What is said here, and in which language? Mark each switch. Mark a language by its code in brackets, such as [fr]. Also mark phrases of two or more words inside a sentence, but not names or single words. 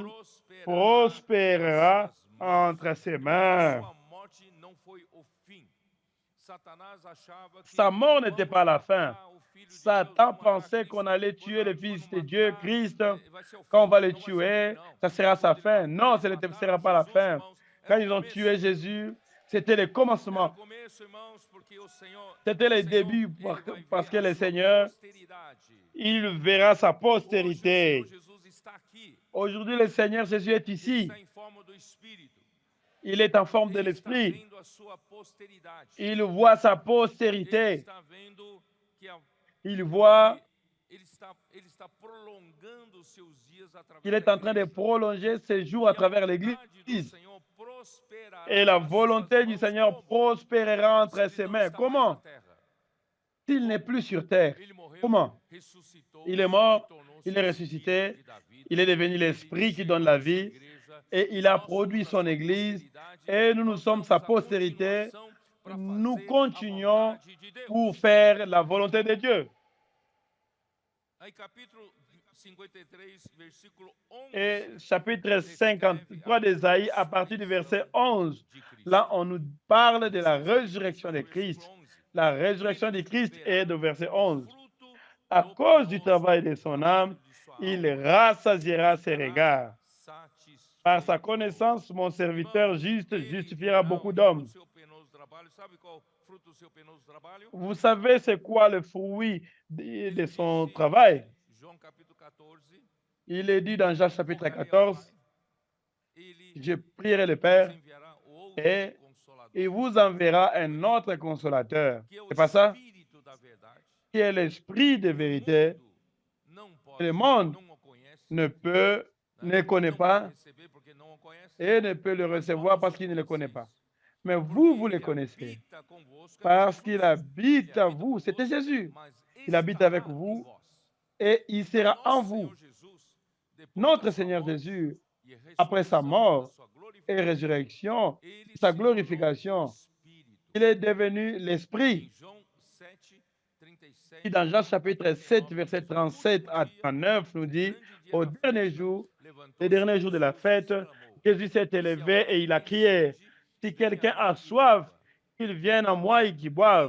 [pt] prosperará [fr] prospérera [pt] nas suas mãos. [fr] entre ses [pt] Irmãos, a [fr] mains. [pt] sua morte não foi o fim. Satanás achava que [fr] Sa mort n'était [pt] vamos [fr] pas la fin. [pt] matar o filho de Deus, [fr] Satan [pt] vamos matar [fr] pensait [pt] Cristo, [fr] qu'on allait tuer le [pt] vamos [fr] Fils de [pt] matar, [fr] Dieu, Christ. [pt] vai ser o [fr] Quand on [pt] fim, [fr] va le [pt] não vai ser o fim, [fr] tuer, [pt] não. [fr] ça sera sa [pt] Quando [fr] fin. Non, [pt] eles [fr] ce ne [pt] mataram [fr] sera pas la [pt] Jesus, [fr] fin. [pt] irmãos, [fr] Quand [pt] era o [fr] ils ont [pt] começo. [fr] tué Jésus, c'était le [pt] Era o [fr] commencement. [pt] começo, irmãos, porque o Senhor, [fr] C'était le [pt] Senhor, [fr] début [pt] ele vai [fr] parce [pt] ver [fr] que [pt] a [fr] le [pt] sua [fr] Seigneur, [pt] posteridade. [fr] il verra sa [pt] Hoje o Senhor [fr] postérité. [pt] Jesus está aqui. [fr] Aujourd'hui, le Seigneur Jésus est [pt] Ele [fr] ici. [pt] está em forma do Espírito. [fr] Il est en forme de [pt] Ele está [fr] l'Esprit. [pt] vendo a sua posteridade. [fr] Il voit sa [pt] Ele [fr] postérité. [pt] está vendo que [fr] Il voit [pt] ele está prolongando os seus dias através [fr] qu'il est [pt] da [fr] en train de [pt] igreja. [fr] prolonger ses jours [pt] E [fr] à [pt] a [fr] travers [pt] vontade do [fr] l'Église. [pt] Senhor prosperará [fr] Et la [pt] nas [fr] volonté [pt] suas [fr] du [pt] mãos. [fr] Seigneur [pt] Como? [fr] prospérera [pt] Se [fr] entre [pt] ele [fr] ses [pt] não [fr] mains. [pt] está mais na [fr] Comment? [pt] terra. [fr] S'il n'est plus sur terre. [pt] Ele morreu, [fr] Comment? [pt] ressuscitou, [fr] Il est [pt] e [fr] mort, [pt] tornou-se [fr] il est [pt] o [fr] ressuscité, [pt] Espírito da vida. [fr] il est devenu [pt] Ele [fr] l'Esprit qui [pt] gerou [fr] donne la [pt] a sua [fr] vie [pt] igreja, [fr] et il [pt] e [fr] a [pt] nós [fr] produit [pt] somos a [fr] son [pt] sua [fr] Église [pt] posteridade, [fr] et nous [pt] nós [fr] sommes [pt] damos [fr] sa [pt] a [fr] postérité. [pt] continuação para [fr] Nous [pt] fazer a [fr] continuons [pt] vontade de Deus. [fr] pour faire la volonté de Dieu. [pt] Aí capítulo 53, versículo 11 [fr] Et chapitre 53 d'Ésaïe, à partir du verset 11, [pt] de Cristo. [fr] là, on nous parle de la [pt] Capítulo 53, [fr] résurrection de Christ. [pt] versículo 11. [fr] La résurrection de Christ est de verset 11. [pt] Fruto [fr] À [pt] do [fr] cause du [pt] penoso [fr] travail de son âme, [pt] trabalho de sua [fr] il [pt] alma, [fr] rassasiera ses [pt] ficará [fr] regards. Par sa [pt] satisfeito. [fr] connaissance, mon serviteur [pt] Irmãos, [fr] juste [pt] ele [fr] justifiera [pt] verá [fr] beaucoup [pt] o fruto [fr] d'hommes. [pt] do seu penoso trabalho. Sabe qual é o fruto do seu penoso trabalho? [fr] Vous savez c'est quoi le fruit de [pt] Ele [fr] son [pt] disse [fr] travail? [pt] em João capítulo 14, [fr] Il est dit dans Jean chapitre [pt] rogarei ao [fr] 14, [pt] Pai, ele [fr] je prierai le [pt] vos [fr] Père [pt] enviará outro [fr] et [pt] consolador, [fr] il vous enverra un autre consolateur. [pt] que é o [fr] C'est pas ça? [pt] Espírito da verdade. [fr] Qui est l'esprit de [pt] O [fr] vérité. [pt] mundo não pode, [fr] Le monde [pt] não o conhece, [fr] ne peut, ne connaît [pt] não [fr] pas [pt] pode receber porque não o conhece. [fr] et ne peut le [pt] Mas [fr] recevoir [pt] vós [fr] parce [pt] o [fr] qu'il ne le connaît pas. [pt] conheceis, [fr] Mais [pt] porque [fr] vous le [pt] ele [fr] connaissez [pt] habita convosco, é [fr] parce [pt] Jesus. [fr] qu'il habite [pt] Ele [fr] à [pt] habita [fr] vous. C'était [pt] convosco, [fr] Jésus. [pt] mas [fr] Il habite [pt] estará [fr] avec [pt] em [fr] vous [pt] vós. [fr] et il sera [pt] Então, [fr] en [pt] nosso [fr] vous. [pt] Senhor Jesus, depois [fr] Notre [pt] da sua [fr] Seigneur [pt] morte [fr] Jésus, [pt] e [fr] après sa [pt] ressurreição, [fr] mort [pt] da sua [fr] et [pt] glorificação, [fr] résurrection, [pt] ele [fr] sa [pt] se tornou o [fr] glorification, [pt] Espírito. [fr] il est devenu [pt] Em [fr] l'Esprit. [pt] João 7, [fr] qui dans Jean chapitre 7, verset 37 à 39, nous dit, au dernier jour, le dernier jour de la fête, Jésus s'est élevé et il a crié, si quelqu'un a soif, qu'il vienne à moi et qu'il boive.